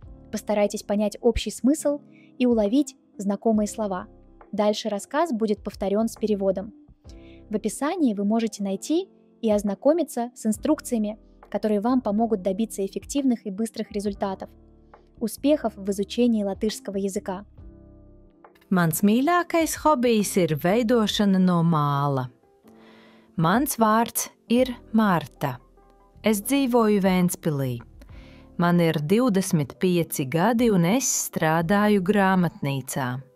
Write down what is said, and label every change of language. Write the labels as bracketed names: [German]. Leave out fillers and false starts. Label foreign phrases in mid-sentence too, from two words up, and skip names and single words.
[Russian] Постарайтесь понять общий смысл и уловить знакомые слова. Дальше рассказ будет повторен с переводом. В описании вы можете найти и ознакомиться с инструкциями, которые вам помогут добиться эффективных и быстрых результатов. Успехов в изучении латышского языка! [Latvian] Mans mīļākais hobijs ir veidošana no māla. Mans vārds ir Marta. Es dzīvoju Ventspilī. Man ir 25 gadi un es strādāju grāmatnīcā.